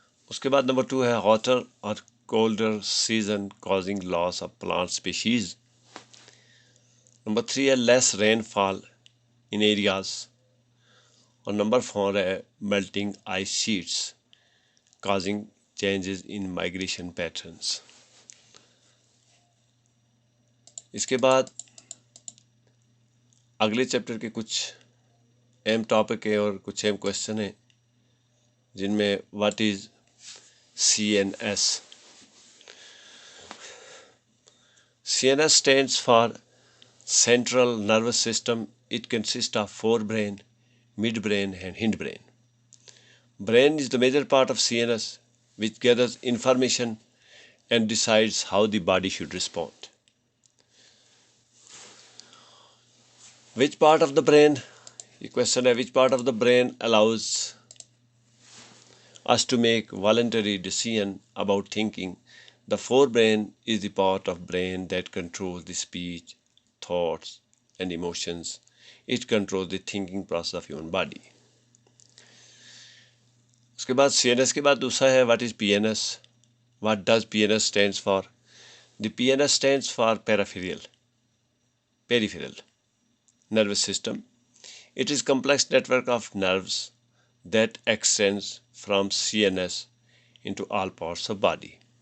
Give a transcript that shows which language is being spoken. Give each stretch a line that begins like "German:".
Hindi: उसके बाद number two है
English: hotter or colder season causing loss of plant species.
Hindi: Number three है
English: less rainfall in areas.
Hindi: और number four है
English: melting ice sheets causing changes in migration patterns.
Hindi: इसके बाद अगले चैप्टर के कुछ अहम टॉपिक है और कुछ अहम क्वेश्चन है, जिनमें
English: What is CNS. CNS stands for Central Nervous System. It consists of forebrain, midbrain and hindbrain. Brain is the major part of CNS, which gathers information and decides how the body should respond. Which part of the brain? The question
Hindi: है
English: which part of the brain allows us to make voluntary decision about thinking. The forebrain is the part of brain that controls the speech, thoughts and emotions. It controls the thinking process of human body.
Hindi: उसके बाद CNS के बाद दूसरा है
English: what is PNS. What does PNS stands for? The PNS stands for peripheral nervous system. It is complex network of nerves that extends from CNS into all parts of body.